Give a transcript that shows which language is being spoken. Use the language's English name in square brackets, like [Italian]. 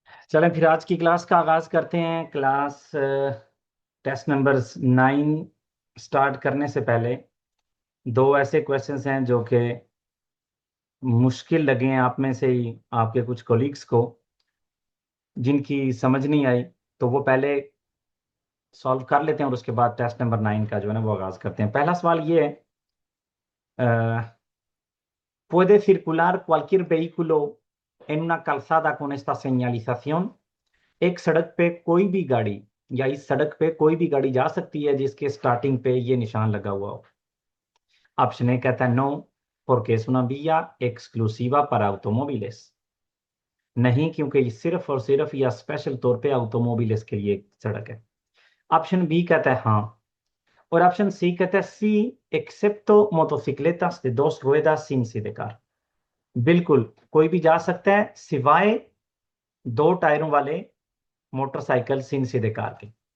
[Hindi] चलें फिर आज की क्लास का आगाज करते हैं। क्लास टेस्ट नंबर 9 स्टार्ट करने से पहले दो ऐसे क्वेश्चंस हैं जो कि मुश्किल लगे हैं आप में से ही आपके कुछ कोलीग्स को, जिनकी समझ नहीं आई, तो वो पहले सॉल्व कर लेते हैं और उसके बाद टेस्ट नंबर 9 का जो है ना वो आगाज करते हैं। पहला सवाल ये है, [Spanish] ¿puede circular cualquier vehículo en una calzada con esta señalización? [Hindi] एक सड़क पे कोई भी गाड़ी या इस सड़क पे कोई भी गाड़ी जा सकती है जिसके स्टार्टिंग पे ये निशान लगा हुआ हो। ऑप्शन ए कहता है no, [Spanish] porque es una vía exclusiva para automóviles। [Hindi] नहीं, क्योंकि ये सिर्फ और सिर्फ या स्पेशल तौर पे ऑटोमोबिल्स के लिए सड़क है। ऑप्शन बी कहता है हाँ, और ऑप्शन सी कहता है सी, एक्सेप्टो [Spanish] motocicletas de dos ruedas sin sidecar। [Hindi] बिल्कुल कोई भी जा सकता है सिवाय दो टायरों वाले मोटरसाइकिल सिन सिदेकार के।